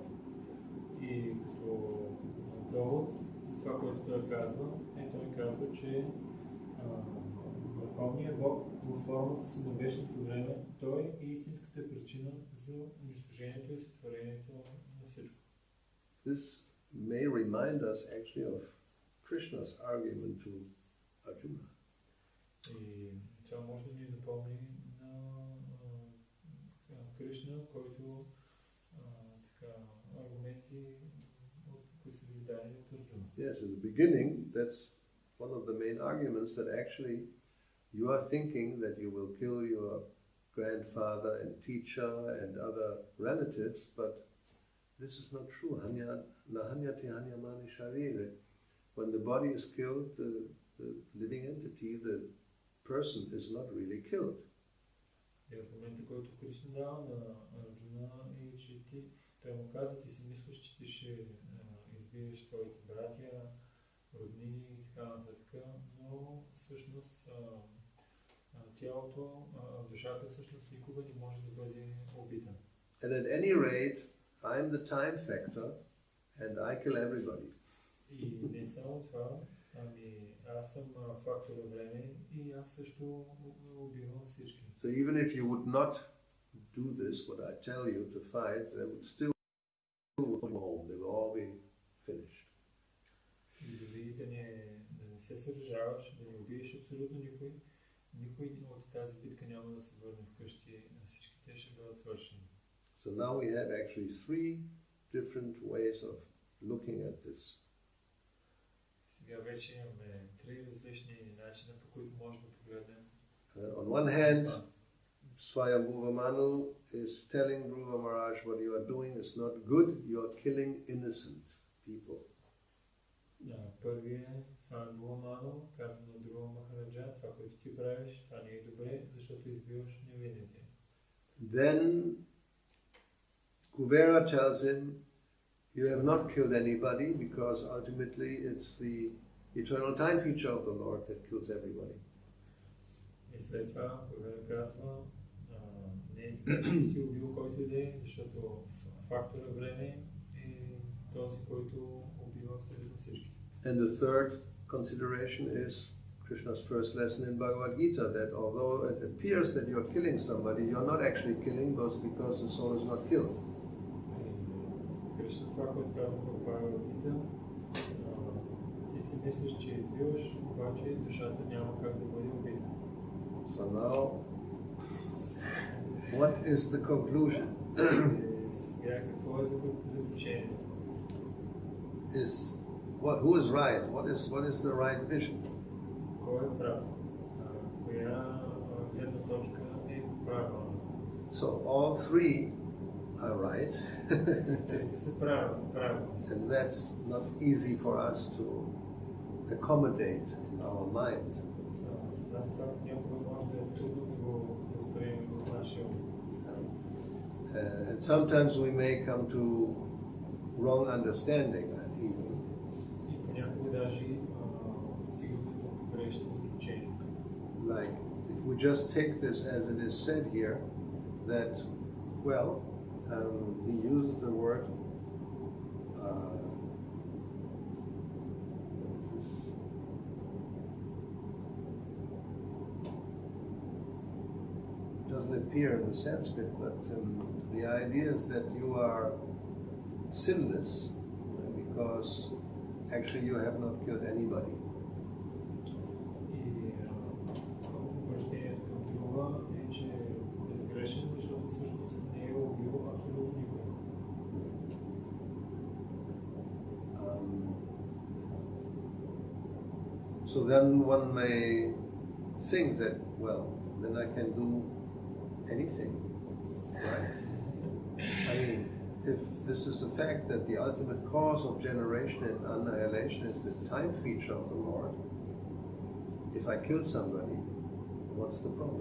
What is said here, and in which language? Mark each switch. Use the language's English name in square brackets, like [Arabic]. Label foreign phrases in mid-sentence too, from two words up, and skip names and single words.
[Bulgarian] И като довод за това, което той казва, той казва, че Върховният Бог във формата си на вечното време, той е истинската причина за унищожението и сътворението на всичко. [English] This may remind us actually of Krishna's argument to Arjuna. [Bulgarian] И това може да ни допълни на Кришна, който аргументи, които са били дадени от Арджуна. [English] Yes, in the beginning, that's one of the main arguments, that actually you are thinking that you will kill your grandfather and teacher and other relatives, but this is not true. when the body is killed, the living entity, the person is not really killed. [Bulgarian] И в момента, който Кришна дава на Арджуна, и че той му каза, ти си мислиш, че ти ще избиеш твоите братя, роднини и така нататък, но всъщност тялото, душата всъщност никога не може да бъде убита. [English] And at any rate, I'm the time factor and I kill everybody. [Bulgarian] И не само това, ами аз съм фактора време и аз също убивам всички. [English] So even if you would not do this, what I tell you to fight, they would still go home. They will all be finished. [Bulgarian] И дори да не се сражаваш, да не убиеш абсолютно никой от тази битка няма да се върне вкъщи, всички те ще бъдат свършени. [English] So now we have actually three different ways of looking at this. [Bulgarian] Сега вече имаме три различни начина, по които можем да погледнем. [English] On one hand, Swayambhuva Manu is telling Dhruva Maharaj, what you are doing is not good, you are killing innocent people. [Bulgarian] Първият Свайамбхува Ману казва на Dhruva Махараджа, това, което ти правиш, това не е добре, защото избиваш невинните. [English] Then Kuvera tells him, you have not killed anybody because ultimately it's the eternal time feature of the Lord that kills everybody. [Bulgarian] И след това Кувера казва, не е така, че си убил който иде, защото фактора време е този, който убива абсолютно всички. [English] And the third consideration is Krishna's first lesson in Bhagavad Gita, that although it appears that you're killing somebody, you're not actually killing those because the soul is not killed. [Bulgarian] Кришна това, което казва в Бхагавад Гита, ти си мислиш, че избиваш, обаче душата няма как да бъде убита. [English] So now, what is the conclusion? [Bulgarian] Сега какво е заключението? [English] Who is right? What is the right vision? [Bulgarian] Кой е прав? Коя гледна точка е правилна? [English] So all three are right. [Bulgarian] Трите са правилни. [English] And that's not easy for us to accommodate in our mind. [Bulgarian] За нас това някога може да е трудно да го възприемем в нашия ум. [English] And sometimes we may come to wrong understanding even. [Bulgarian] И понякога даже стигаме до погрешни заключения. [English] Like, if we just take this as it is said here, that, well, he uses the word doesn't appear in the Sanskrit, but the idea is that you are sinless because actually you have not killed anybody. [Bulgarian] И обращението към Друва е, че е безгрешен, защото всъщност не е убил абсолютно никой. [English] So then one may think that, well, then I can do anything, right? I mean, if this is the fact that the ultimate cause of generation and annihilation is the time feature of the Lord, if I kill somebody, what's the problem?